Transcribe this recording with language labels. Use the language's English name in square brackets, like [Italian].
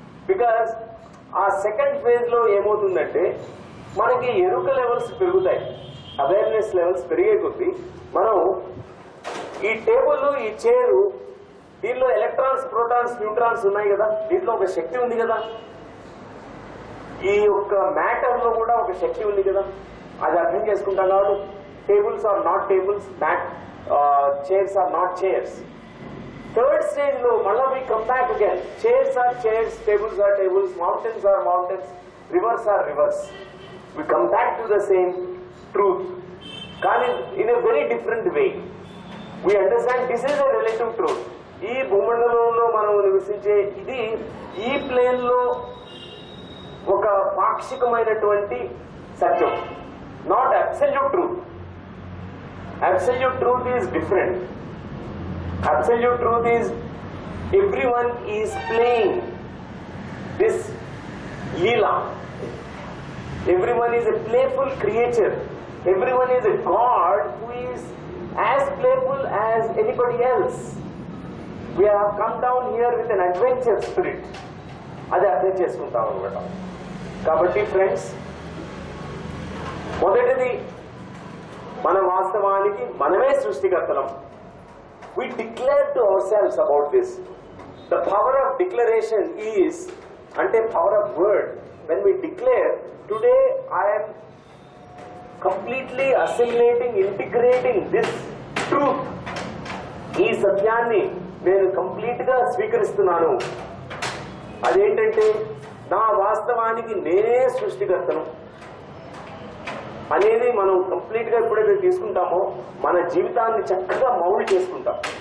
[Telugu] Because ఆ second phase లో ఏమవుతుందంటే మనకి ఎరుక లెవెల్స్ పెరుగుతాయి, అవేర్నెస్ లెవెల్స్ పెరిగే కొద్దీ మనం ఈ టేబుల్, ఈ చైరు, దీనిలో ఎలక్ట్రాన్స్, ప్రోటాన్స్, న్యూట్రాన్స్ ఉన్నాయి కదా, దీంట్లో ఒక శక్తి ఉంది కదా, ఈ యొక్క మ్యాటర్ లో కూడా ఒక శక్తి ఉంది కదా, అది అర్థం చేసుకుంటాం. కాబట్టి [English] Tables are not tables, chairs are not chairs. [Telugu] Third stage లో మళ్ళీ [English] We come back again, chairs are chairs, tables are tables, mountains are mountains, rivers are rivers. We come back to the same truth, [Telugu] కానీ [English] in a very different way. We understand this is a relative truth. [Telugu] ఈ భూమండలంలో మనం నివసించే ఇది ఈ plane లో ఒక పాక్షికమైనటువంటి సత్యం, [English] Not absolute truth. Absolute truth is different. Absolute truth is everyone is playing this lila. Everyone is a playful creature. Everyone is a God who is as playful as anybody else. We have come down here with an adventure spirit. [Telugu] అది అర్థం చేసుకుంటాం అన్నమాట. కాబట్టి friends, మొదటిది మన వాస్తవానికి మనమే సృష్టికర్తలం. [English] We declare to ourselves about this. The power of declaration is, [Telugu] అంటే [English] power of word. When we declare, today I am completely assimilating, integrating this truth. [Telugu] ఈ సత్యాన్ని నేను కంప్లీట్ గా స్వీకరిస్తున్నాను. అదేంటంటే నా వాస్తవానికి నేనే సృష్టికర్తను అనేది మనం కంప్లీట్ గా ఎప్పుడైతే తీసుకుంటామో మన జీవితాన్ని చక్కగా మౌల్డ్ చేసుకుంటాం.